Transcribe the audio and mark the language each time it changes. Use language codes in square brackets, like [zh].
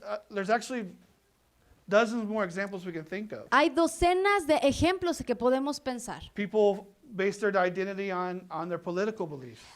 [en] There's actually dozens more examples we can think of. [es] Hay docenas de ejemplos que podemos pensar. [en] People base their identity on their political beliefs.